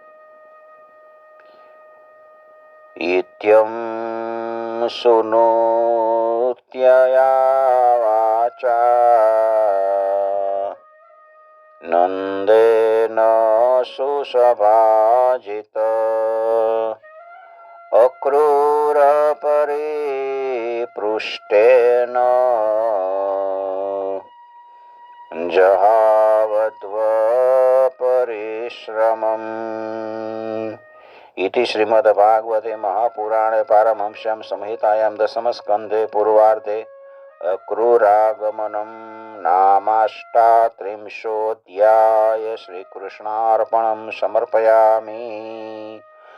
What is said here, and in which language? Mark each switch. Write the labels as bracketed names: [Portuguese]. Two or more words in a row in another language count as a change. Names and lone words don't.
[Sanskrit] ઇત્યં સુનોત્યયા વાચા નંદેન સુસભાજિત અક્રૂર પરિપૃષ્ટેન જહાવત્વ પરિશ્રમમ. इति श्रीमद्भागवते महापुराणे पारमहंस्यां संहितायां दशमस्कन्धे पूर्वार्धे अक्रूरागमनं नामाष्टात्रिंशोऽध्याय. श्रीकृष्णार्पणं समर्पयामि.